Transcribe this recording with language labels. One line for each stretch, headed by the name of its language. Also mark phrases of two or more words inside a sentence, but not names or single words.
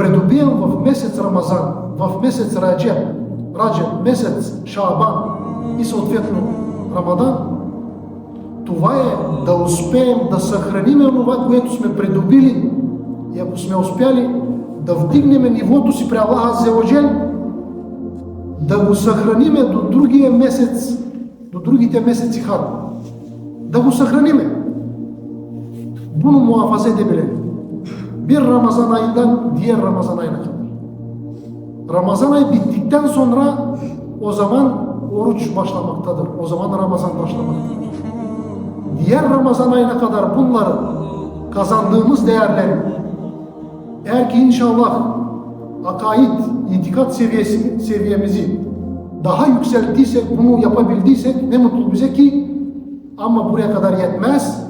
Bulgarian: придобием в месец Рамазан, в месец Раджаб, месец Шаабан, и съответно Рамадан, това е да успеем да съхраниме това, което сме придобили, и ако сме успяли да вдигнем нивото си при Аллах
Arabic: عز وجل,
Bulgarian: да го съхраниме до другия месец, до другите месеци хар. Да го съхраниме.
Turkish: Bunu muhafaza edebilelim. Bir Ramazan ayından diğer Ramazan ayına kadar. Ramazan ayı bittikten sonra o zaman oruç başlamaktadır. O zaman Ramazan başlamaktadır. Diğer Ramazan ayına kadar bunları kazandığımız değerleri, eğer ki inşallah akaid, itikat seviyemizi daha yükselttiysek, bunu yapabildiysek ne mutlu bize ki, ama buraya kadar yetmez.